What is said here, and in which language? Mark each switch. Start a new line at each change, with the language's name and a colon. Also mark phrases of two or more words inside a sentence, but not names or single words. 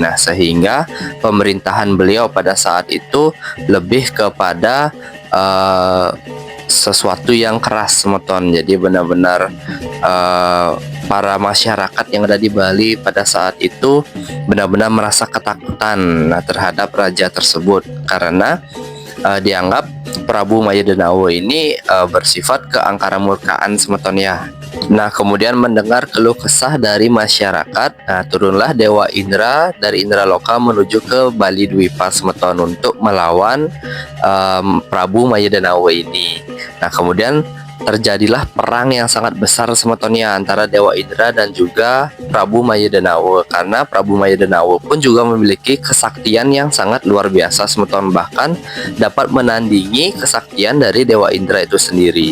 Indonesian: Nah, sehingga pemerintahan beliau pada saat itu lebih kepada sesuatu yang keras semeton. Jadi benar-benar para masyarakat yang ada di Bali pada saat itu benar-benar merasa ketakutan terhadap raja tersebut karena dianggap Prabu Maya Denawa ini bersifat keangkara murkaan semeton ya. Nah, kemudian mendengar keluh kesah dari masyarakat, nah turunlah Dewa Indra dari Indra Loka menuju ke Bali Dwipa semeton untuk melawan Prabu Maya Denawa ini. Nah, kemudian terjadilah perang yang sangat besar semetonnya antara Dewa Indra dan juga Prabu Maya Denawa, karena Prabu Maya Denawa pun juga memiliki kesaktian yang sangat luar biasa semeton, bahkan dapat menandingi kesaktian dari Dewa Indra itu sendiri.